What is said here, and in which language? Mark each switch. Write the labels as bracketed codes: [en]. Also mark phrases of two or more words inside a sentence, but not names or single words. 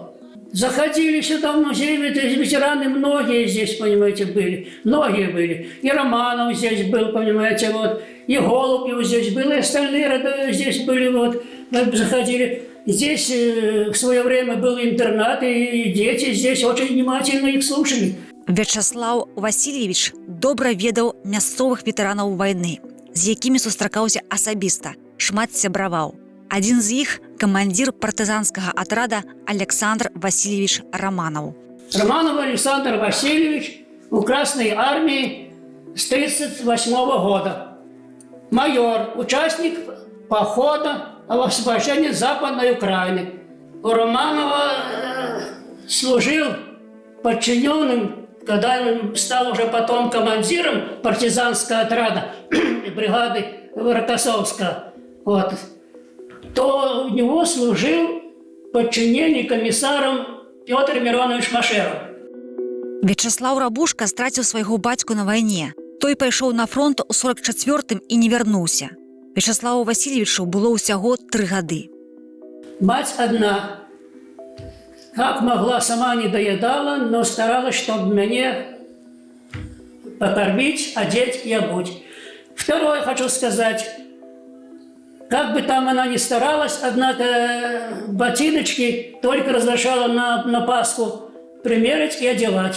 [ru] Заходили сюда в музей, ветераны многие здесь, понимаете, были. Многие были. И Романов здесь был, понимаете, вот. И Голубев здесь был, и остальные рода здесь были, вот. Заходили. Здесь в свое время был интернат, и дети здесь очень внимательно их слушали. [be] Вячаслаў Васильевич добра ведаў мясцовых ветэранаў вайны, з якімі сустракаўся асабіста, шмат сябраваў. Один з іх – камандзір партызанскага атрада Александр Васильевич Романов. [ru] Романов Александр Васильевич у Красной армии с 1938 года. Майор, участник похода об освобождении Западной Украины. У Романова служил подчиненным, когда он стал уже потом командиром партизанского отряда бригады Рокоссовского. Вот. То у него служил подчинение комиссаром Петр Миронович Машеров. [be] Вячаслаў Рабушка страціў свайго бацьку на вайне. Той пайшоў на фронт у 44-м і не вярнуўся. Вячаславу Васильевичу было ўсяго 3 гады. [ru] Мать одна, как могла, сама не доедала, но старалась, чтобы меня покормить, одеть и обуть. Второе хочу сказать. Как бы там она ни старалась, однако ботиночки только разрешала на Пасху примерить и одевать.